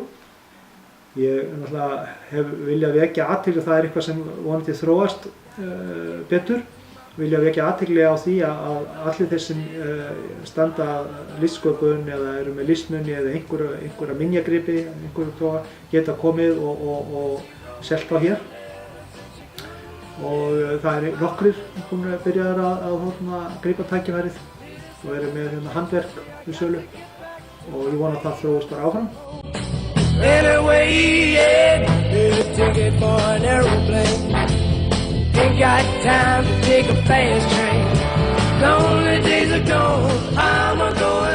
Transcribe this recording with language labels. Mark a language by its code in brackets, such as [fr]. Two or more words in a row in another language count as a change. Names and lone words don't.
[is] Ég náttúrulega hef viljað vekja athygli, það er eitthvað sem vonandi þróast betur, vilja vekja athygli á því að allir þeir sem standa listsköpun eða eru með listmuni eða einhverja minjagripi, geta komið og selt á hér. Og það er nokkrir búin að byrja að grípa tækifærið og eru með handverk við sölu og ég vona að það þróast bara áfram. [en] Anyway, yeah, there's a ticket for an aeroplane. Ain't got time to take a fast train. Lonely days are gone, I'm a